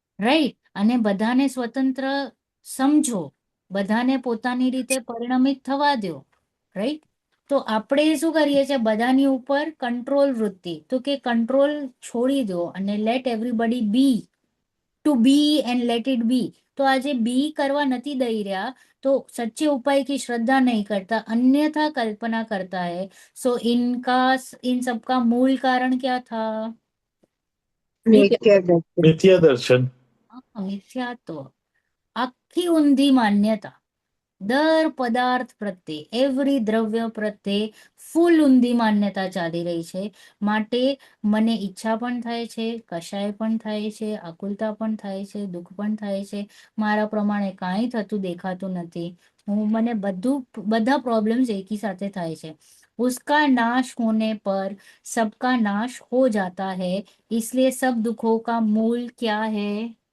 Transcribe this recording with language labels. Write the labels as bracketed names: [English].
[Gujarati] Right? અને બધાને સ્વતંત્ર સમજો, બધાને પોતાની રીતે પરિણમિત થવા દો, રાઈટ? તો આપણે શું કરીએ છીએ બધાની ઉપર કંટ્રોલ વૃત્તિ, તો કે કંટ્રોલ છોડી દો અને [English] Let everybody be, to be and let it be. [Hindi] तो आज बी करवा नहीं दई रहा, तो सच्चे उपाय की श्रद्धा नहीं करता, अन्यथा कल्पना करता है। सो इन सबका मूल कारण क्या था? [Gujarati] મિથ્યા દર્શન. મિથ્યા દર્શન. મિથ્યાત્વ, આખી ઊંધી માન્યતા દર પદાર્થ પ્રત્યે, એવરી દ્રવ્ય પ્રત્યે ફૂલ ઊંધી માન્યતા ચાલી રહી છે. માટે મને ઈચ્છા પણ થાય છે, કશાય પણ થાય છે, આકુલતા પણ થાય છે, દુઃખ પણ થાય છે, મારા પ્રમાણે કાંઈ થતું દેખાતું નથી, મને બધા પ્રોબ્લેમ્સ એકી સાથે થાય છે. [Hindi] उसका नाश होने पर सबका नाश हो जाता है, इसलिए सब दुखों का मूल क्या है?